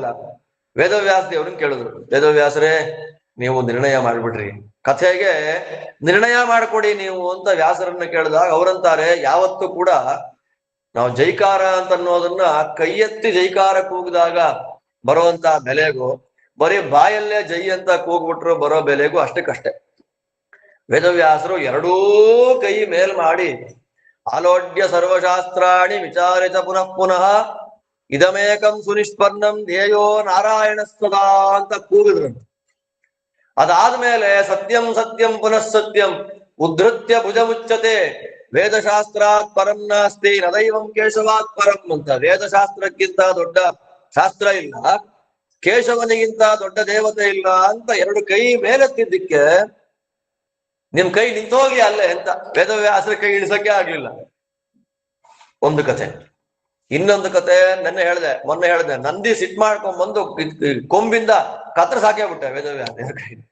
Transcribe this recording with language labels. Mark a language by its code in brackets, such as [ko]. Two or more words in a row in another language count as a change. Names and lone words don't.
[kn] ವೇದವ್ಯಾಸ ದೇವ್ರನ್ನ ಕೇಳಿದ್ರು, ವೇದವ್ಯಾಸರೇ ನೀವು ನಿರ್ಣಯ ಮಾಡ್ಬಿಡ್ರಿ, ಕಥೆಗೆ ನಿರ್ಣಯ ಮಾಡ್ಕೊಡಿ ನೀವು ಅಂತ ವ್ಯಾಸರನ್ನ ಕೇಳಿದಾಗ ಅವರಂತಾರೆ, ಯಾವತ್ತೂ ಕೂಡ ನಾವು ಜೈಕಾರ ಅಂತ ಅನ್ನೋದನ್ನ ಕೈ ಎತ್ತಿ ಜೈಕಾರ ಕೂಗಿದಾಗ ಬರುವಂತ ಬೆಲೆಗೂ, ಬರೀ ಬಾಯಲ್ಲೇ ಜೈ ಅಂತ ಕೂಗ್ಬಿಟ್ರು ಬರೋ ಬೆಲೆಗೂ ಅಷ್ಟಕ್ಕಷ್ಟೇ. ವೇದವ್ಯಾಸರು ಎರಡೂ ಕೈ ಮೇಲ್ ಮಾಡಿ [sa] ಆಲೋಡ್ಯ ಸರ್ವಶಾಸ್ತ್ರಾಣಿ ವಿಚಾರಿತ ಪುನಃ ಪುನಃ ಇದಮೇಕಂ ಸುನಿಷ್ಪನ್ನಂ ಧ್ಯೇಯೋ ನಾರಾಯಣ ಸದಾ [kn] ಅಂತ ಕೂಗಿದ್ರಂತೆ. [sa] ಅದಾದ್ಮೇಲೆ ಸತ್ಯಂ ಸತ್ಯಂ ಪುನಃ ಸತ್ಯಂ ಉದ್ಧತ್ಯ ಭುಜಮುಚ್ಚತೆ ವೇದಶಾಸ್ತ್ರಾತ್ ಪರಂ ನಾಸ್ತಿ ನದೈವಂ ಕೇಶವಾತ್ ಪರಂ ಅಂತ. [kn] ವೇದಶಾಸ್ತ್ರಕ್ಕಿಂತ ದೊಡ್ಡ ಶಾಸ್ತ್ರ ಇಲ್ಲ, ಕೇಶವನಿಗಿಂತ ದೊಡ್ಡ ದೇವತೆ ಇಲ್ಲ ಅಂತ ಎರಡು ಕೈ ಮೇಲೆತ್ತಿದ್ದಕ್ಕೆ ನಿಮ್ ಕೈ ನಿಂತೋಗಿ ಅಲ್ಲೇ ಅಂತ ವೇದವ್ಯಾಸರ ಕೈ ಇಳಿಸಕ್ಕೆ ಆಗ್ಲಿಲ್ಲ. ಒಂದು ಕಥೆ. ಇನ್ನೊಂದು ಕತೆ ಮೊನ್ನೆ ಹೇಳ್ದೆ, ನಂದಿ ಸಿಟ್ ಮಾಡ್ಕೊಂಡ್ ಬಂದು ಕೊಂಬಿಂದ ಕತ್ರ ಸಾಕೇ ಬಿಟ್ಟೆ ವೇದವ್ಯಾಸ ಕೈ.